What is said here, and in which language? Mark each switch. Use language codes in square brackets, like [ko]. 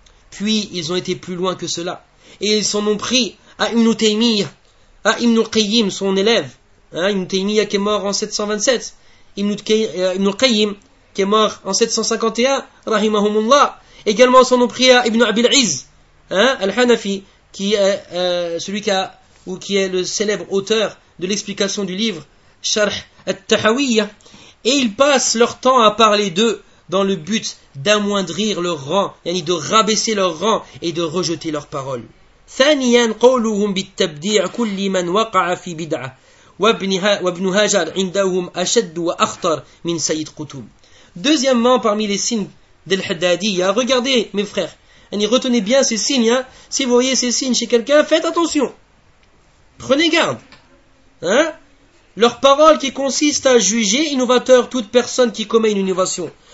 [fr] Puis ils ont été plus loin que cela, et ils s'en ont pris à Ibn Taymiyyah, à Ibn Qayyim, son élève, Ibn Taymiyyah qui est mort en 727, Ibn Qayyim qui est mort en 751, rahimahumullah, également s'en ont pris à Ibn Abil Izz, al-Hanafi, qui est celui qui a, ou qui est le célèbre auteur de l'explication du livre Sharh al-Tahawiyyah, et ils passent leur temps à parler d'eux dans le but d'amoindrir leur rang, yani de rabaisser leur rang et de rejeter leurs paroles. [ar] ثانيا قولهم بالتبديع كل من وقع في بدعة وابن هاجر عندهم أشد وأخطر من سيد قطب. [fr] Deuxièmement, parmi les signes d'El Haddadiyya, regardez mes frères, retenez bien ces signes, si vous voyez ces signes chez quelqu'un, faites attention, prenez garde, leur parole qui consiste à juger innovateur toute personne qui commet une innovation.